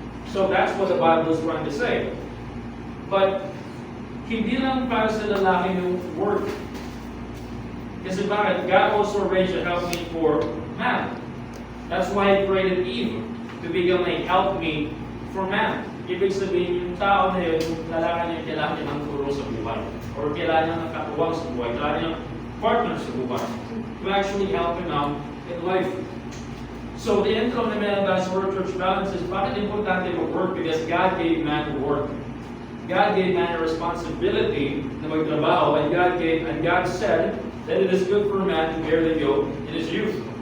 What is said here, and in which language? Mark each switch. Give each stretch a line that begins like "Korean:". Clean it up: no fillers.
English: So that's what the Bible is trying to say. But,
Filipino: hindi lang para sa lalaki yung work. Kasi bakit?
English: God also arranged a helpmeet for man. That's why He created Eve, to become a helpmeet for man.
Filipino: Ibig sabihin, yung tao na yun, yung lalaki niya, kailangan niya ng turo sa buhay. Or kailangan niya ng katuwang sa buhay. Kailangan niya ng partner sa buhay.
English: To actually help him out in life. So the income of man of Word Church Balance is
Filipino: bakit importante mag-work?
English: Because God gave man to work. God gave man a responsibility
Filipino: na magtrabaho,
English: and God said that it is good for a man to bear the yoke in his youth.